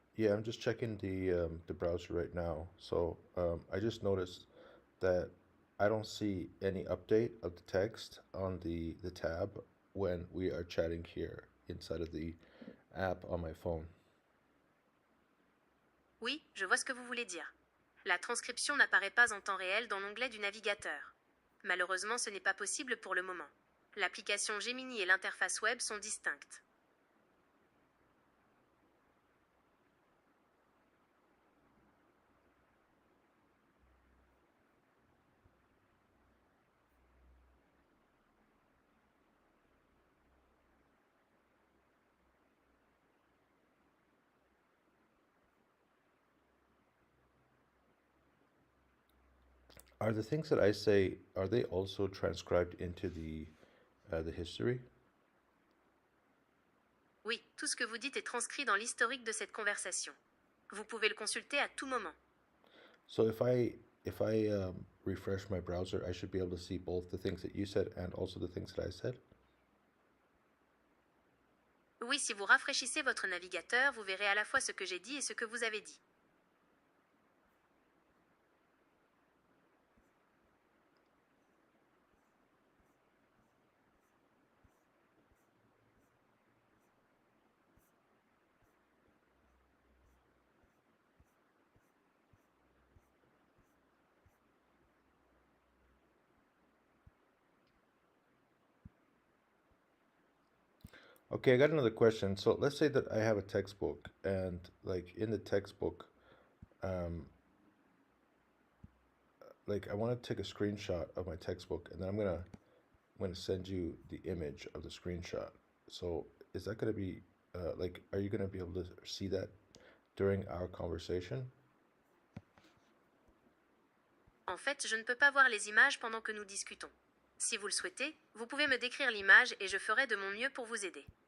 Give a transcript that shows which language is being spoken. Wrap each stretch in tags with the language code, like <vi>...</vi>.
<en>Yeah, I'm just checking the browser right now. So I just noticed that I don't see any update of the text on the tab when we are chatting here inside of the app on my phone.</en> <fr>Oui, je vois ce que vous voulez dire. La transcription n'apparaît pas en temps réel dans l'onglet du navigateur. Malheureusement, ce n'est pas possible pour le moment. L'application Gemini et l'interface web sont distinctes.</fr> <en>Are the things that I say, are they also transcribed into the history?</en> <fr>Oui, tout ce que vous dites est transcrit dans l'historique de cette conversation. Vous pouvez le consulter à tout moment.</fr> <en>So if I refresh my browser, I should be able to see both the things that you said and also the things that I said.</en> <fr>Oui, si vous rafraîchissez votre navigateur, vous verrez à la fois ce que j'ai dit et ce que vous avez dit.</fr> <en>Okay, I got another question. So let's say that I have a textbook and like in the textbook, um, like I want to take a screenshot of my textbook and then I'm gonna send you the image of the screenshot. So is that gonna be like are you gonna be able to see that during our conversation?</en> <fr>En fait, je ne peux pas voir les images pendant que nous discutons. Si vous le souhaitez, vous pouvez me décrire l'image et je ferai de mon mieux pour vous aider.</fr>